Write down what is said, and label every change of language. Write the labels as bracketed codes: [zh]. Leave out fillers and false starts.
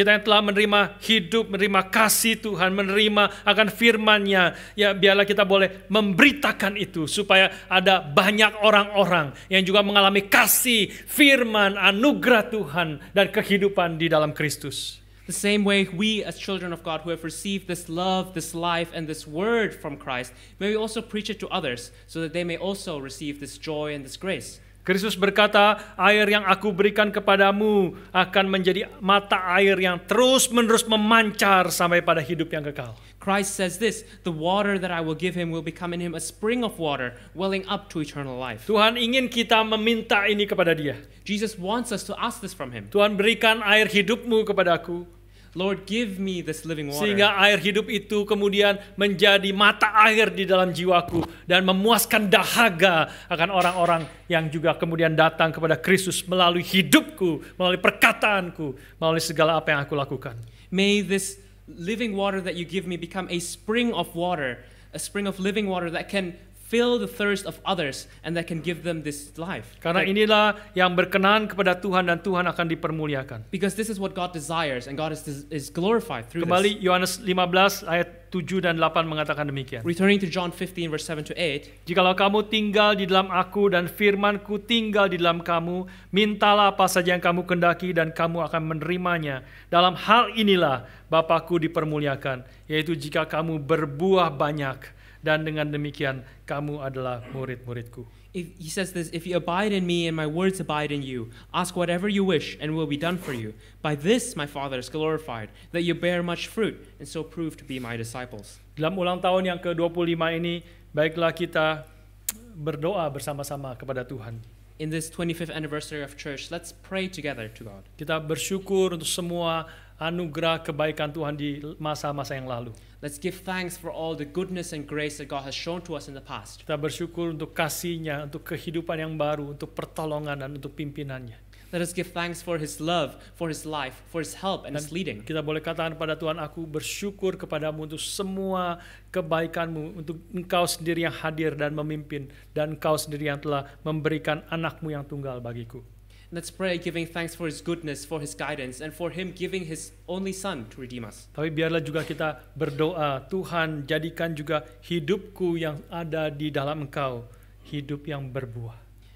[id] Kita yang telah menerima hidup, menerima kasih Tuhan, menerima akan firman-Nya, ya biarlah kita boleh memberitakan itu supaya ada banyak orang-orang yang juga mengalami kasih, firman, anugerah Tuhan dan kehidupan di dalam Kristus. [en] the same way we as children of God who have received this love, this life, and this word from Christ, may we also preach it to others so that they may also receive this joy and this grace. [id] Kristus berkata, air yang aku berikan kepadamu akan menjadi mata air yang terus-menerus memancar sampai pada hidup yang kekal. [en] Christ says this, the water that I will give him will become in him a spring of water welling up to eternal life. [id] Tuhan ingin kita meminta ini kepada Dia. [en] Jesus wants us to ask this from him. [id] Tuhan, berikan air hidupmu kepadaku, [en] Lord, give me this living water. [id] sehingga air hidup itu kemudian menjadi mata air di dalam jiwaku dan memuaskan dahaga akan orang-orang yang juga kemudian datang kepada Kristus melalui hidupku, melalui perkataanku, melalui segala apa yang aku lakukan. [en] May this living water that you give me become a spring of water, a spring of living water that can fill the thirst of others and that can give them this life. [id] Karena inilah yang berkenan kepada Tuhan dan Tuhan akan dipermuliakan. [en] Because this is what God desires and God is glorified through [id] Kembali [en] this. [id] Yohanes 15 ayat 7 dan 8 mengatakan demikian. [en] Returning to John 15 verse 7 to 8, [id] Jikalau kamu tinggal di dalam aku dan firmanku tinggal di dalam kamu, mintalah apa saja yang kamu kendaki dan kamu akan menerimanya. Dalam hal inilah Bapa-Ku dipermuliakan, yaitu jika kamu berbuah banyak, dan dengan demikian kamu adalah murid-muridku. [en] he says this, if you abide in me and my words abide in you, ask whatever you wish and will be done for you. By this my Father is glorified, that you bear much fruit and so prove to be my disciples. [id] Dalam ulang tahun yang ke-25 ini, baiklah kita berdoa bersama-sama kepada Tuhan. [en] In this 25th anniversary of church, let's pray together to God. [id] Kita bersyukur untuk semua anugerah kebaikan Tuhan di masa-masa yang lalu. [en] Let's give thanks for all the goodness and grace that God has shown to us in the past. [id] Kita bersyukur untuk kasih-Nya, untuk kehidupan yang baru, untuk pertolongan dan untuk pimpinannya. [en] Let us give thanks for His love, for His life, for His help and His leading. [id] Kita boleh katakan pada Tuhan, aku bersyukur kepadamu untuk semua kebaikan-Mu, untuk Engkau sendiri yang hadir dan memimpin, dan Engkau sendiri yang telah memberikan anak-Mu yang tunggal bagiku. [en] Let's pray giving thanks for His goodness, for His guidance, and for Him giving His only Son to redeem us. [id] Tapi biarlah juga kita berdoa, Tuhan jadikan juga hidupku yang ada di dalam Engkau, hidup yang berbuah.